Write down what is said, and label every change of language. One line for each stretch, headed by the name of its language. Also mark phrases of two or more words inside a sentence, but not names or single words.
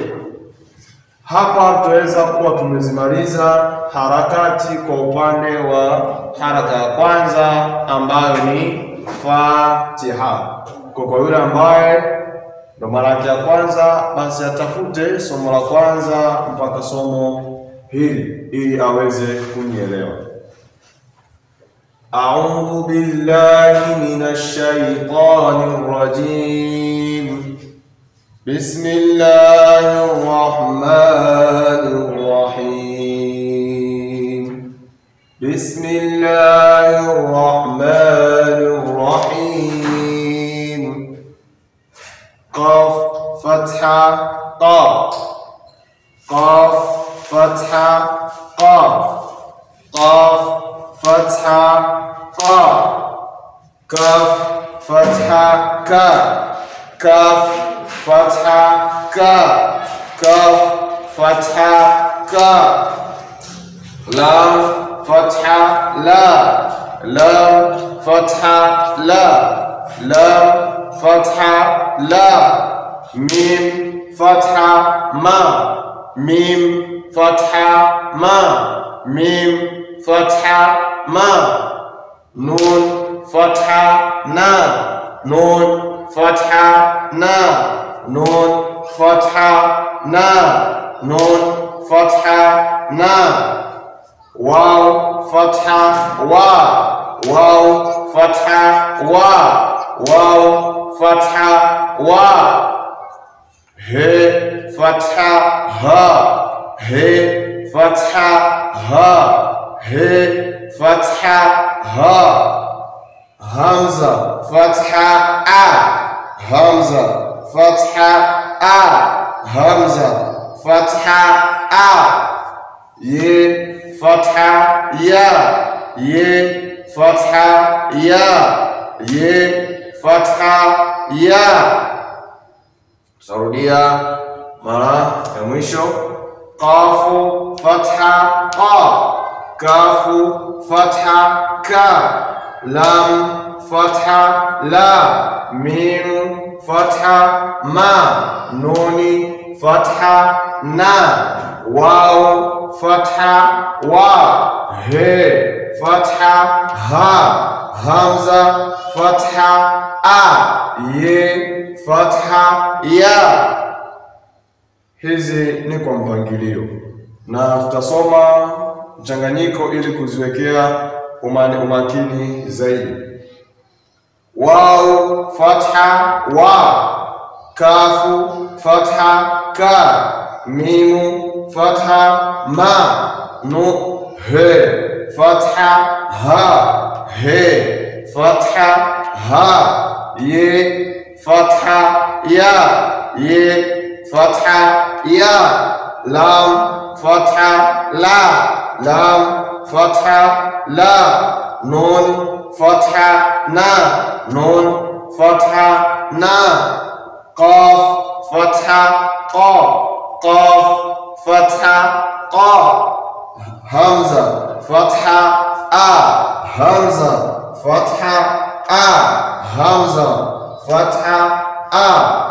Swahili: Hapa tutaweza kuwa tumezimaliza harakati kwa upande wa haraka ya kwanza ambayo ni Fatiha. Kwa yule ambaye ndo mara yake ya kwanza, basi atafute somo la kwanza mpaka somo hili ili aweze kunielewa.
Arabic: أعوذ بالله من الشيطان الرجيم. بسم الله الرحمن الرحيم. بسم الله الرحمن الرحيم. قاف فتحة قَ. قاف فتحة قَ. قاف فتحة قَ. كاف فتحة كَ. كاف فتحة كَ. كاف فتحة كَ. لام فتحة لَ. لام فتحة لَ. لام فتحة لَ. ميم فتحة مَ. ميم فتحة مَ. ميم فتحة مَ. نون فتحة نَ. نون فتحة نَ. نون فتحة نَ. نون فتحة نَ. واو فتحة وَ. واو فتحة وَ. واو فتحة وَ. هاء فتحة هَ. هاء فتحة هَ. هاء فتحة هَ. همزة فتحة أَ. همزة فتحة أَ. همزة فتحة أَ. ياء فتحة يَ. ياء فتحة يَ. ياء فتحة يَ.
Swahili: Sarudia mara ya mwisho.
Arabic: قاف فتحة قَ. كاف فتحة كَ، لام فتحة لَ، ميم فتحة مَ، نون فتحة نَ، واو فتحة وَ، هاء فتحة هَ، همزة فتحة أَ، ياء فتحة يَ.
Swahili: Hizi ni kwa mpangilio na tutasoma mchanganyiko ili kuziwekea umakini zaidi.
Arabic: واو فتحة وَ، كاف فتحة كَ، ميم فتحة مَ، نو هاء فتحة هَ، هاء فتحة هَ، ياء فتحة يَ، ياء فتحة يَ، لام فتحة لَ، لام فتحة لَ، نون فتحة نَ، نون فتحة نَ, قاف فتحة قَ، قاف فتحة قَ، همزة فتحة أَ، همزة فتحة أَ، همزة فتحة أَ.